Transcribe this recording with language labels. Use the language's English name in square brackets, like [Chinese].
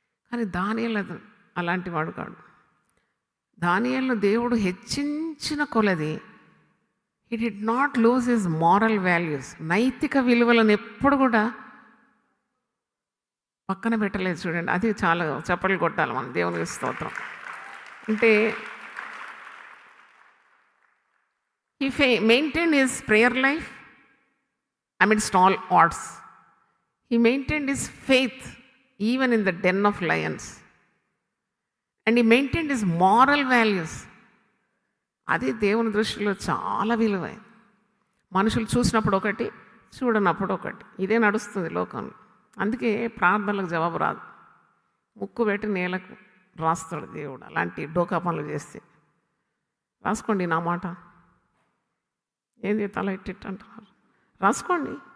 [Telugu] కానీ దానియేలు అలాంటి వాడు కాడు. దానియేలును దేవుడు హెచ్చించిన కొలది [English] He did not lose his moral values. [Telugu] నైతిక విలువలను ఎప్పుడు కూడా పక్కన పెట్టలేదు. చూడండి, అది చాలా చప్పట్లు కొట్టాలి మనం దేవునికి స్తోత్రం. అంటే [English] he maintained his prayer life amidst all odds. He maintained his faith even in the den of lions. And he maintained his moral values. [Telugu] అది దేవుని దృష్టిలో చాలా విలువైంది. మనుషులు చూసినప్పుడు ఒకటి, చూడనప్పుడు ఒకటి, ఇదే నడుస్తుంది లోకంలో. అందుకే ప్రార్థనలకు జవాబు రాదు. ముక్కు పెట్టి నేలకు రాస్తాడు దేవుడు అలాంటి డోకా పనులు చేస్తే. రాసుకోండి నా మాట. ఏంది తల ఇట్టిట్ అంటున్నారు? రాసుకోండి.